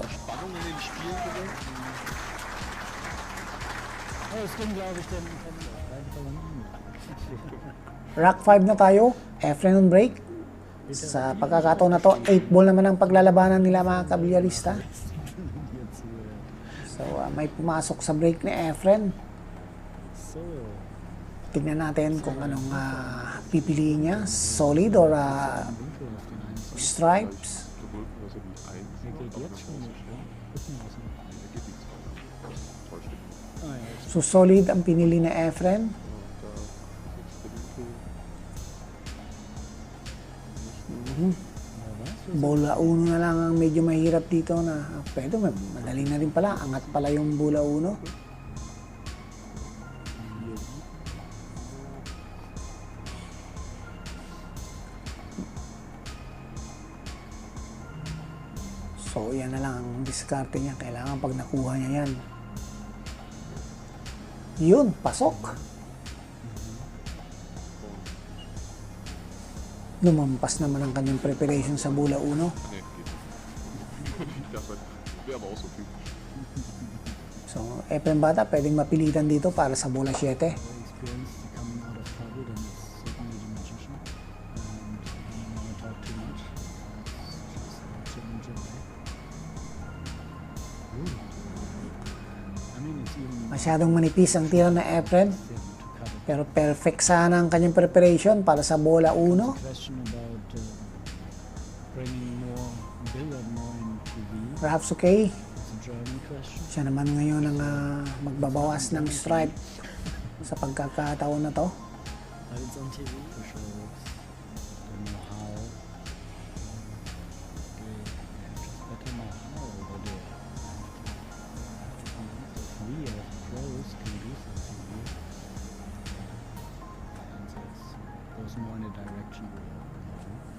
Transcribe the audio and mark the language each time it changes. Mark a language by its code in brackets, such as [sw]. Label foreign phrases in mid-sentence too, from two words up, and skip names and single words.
[de] Spannung in den Spielen drin. Oh, das ging, glaube ich, dem [tl] Rack 5 na tayo. [en] Efren on break. [tl] Sa pagkakataon na to, 8 ball naman ang paglalabanan nila, mga kabilyarista. So, may pumasok sa break ni Efren. So, Tignan natin kung anong pipiliin niya. [en] Solid or [de] Winkel auf den einen [en] stripes. [de] Sowohl dass er die 1 Winkel jetzt schon nicht, ja. Gucken wir mal. Da geht die 2. Täuscht dich. Ah ja, jetzt [tl] So, solid ang pinili ni Efren. [de] Und da ist jetzt der Winkel. [tl] Bola 1 na lang ang medyo mahirap dito na pwede, madali na rin pala. Angat pala yung bola 1. So, yan na lang ang diskarte niya. Kailangan pag nakuha niya yan. Yun, pasok. Lumampas naman ang kanyang preparation sa bola 1. [de] Nee, geht nicht. Das wäre aber auch so typisch. [tl] So, Efren Bata pwedeng mapilitan dito para sa bola 7. [en] very experienced coming out of trouble, then it's certainly the magician. And I don't want to talk too much. Just challenge away. Ooh. I mean, it's even [tl] Masyadong manipis ang tira na Efren. [en] thin to cover. [tl] Pero perfect sana ang kanyang preparation para sa bola 1. [en] Question about bringing more billiard more into V. Perhaps okay. It's a German question. [tl] Siya naman ngayon ang magbabawas ng stripe sa pagkakataon na to. [en] But it's on TV for sure. Don't know how. They have just better know how over there. If we as pros can do something here, and it goes more in a direction we all know.